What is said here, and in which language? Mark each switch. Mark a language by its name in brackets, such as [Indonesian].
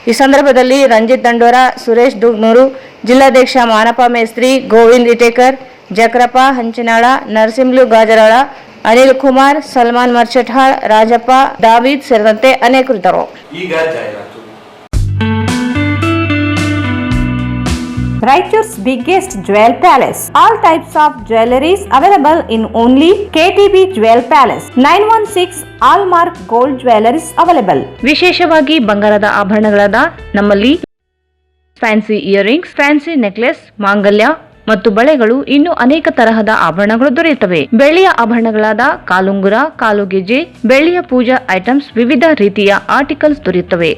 [Kannada] ಈ ಸಂದರ್ಭದಲ್ಲಿ ರಂಜಿತ್ ದಂಡೋರ, ಸುರೇಶ್ ದುಗ್ನೂರು, ಜಿಲ್ಲಾಧ್ಯಕ್ಷ ಮಾನಪ್ಪ ಮೇಸ್ತ್ರಿ, ಗೋವಿಂದ್ ಇಟೇಕರ್, ಜಕ್ರಪ್ಪ ಹಂಚಿನಾಳ, ನರಸಿಂಹಲು ಗಾಜರಾಳ, ಅನಿಲ್ ಕುಮಾರ್, ಸಲ್ಮಾನ್ ಮರ್ಚಟ್ಹಾಳ್, ರಾಜಪ್ಪ, ದಾವೀದ್ ಸೇರಿದಂತೆ ಅನೇಕರಿದ್ದರು. ಈಗ ಜಾಹೀರಾತು. [English] Raichur's biggest jewel palace. All types of jewelries available in only KTB Jewel Palace. 916 Allmark Gold Jewelries available. [Kannada] ವಿಶೇಷವಾಗಿ ಬಂಗಾರದ ಆಭರಣಗಳಾದ ನಮ್ಮಲ್ಲಿ ಫ್ಯಾನ್ಸಿ ಇಯರಿಂಗ್ಸ್, ಫ್ಯಾನ್ಸಿ ನೆಕ್ಲೆಸ್, ಮಾಂಗಲ್ಯ ಮತ್ತು ಬಳೆಗಳು ಇನ್ನೂ ಅನೇಕ ತರಹದ ಆಭರಣಗಳು ದೊರೆಯುತ್ತವೆ. ಬೆಳ್ಳಿಯ ಆಭರಣಗಳಾದ ಕಾಲುಂಗುರ, ಕಾಲುಗೆಜೆ, ಬೆಳ್ಳಿಯ ಪೂಜಾ ಐಟಮ್ಸ್, ವಿವಿಧ ರೀತಿಯ ಆರ್ಟಿಕಲ್ಸ್ ದೊರೆಯುತ್ತವೆ.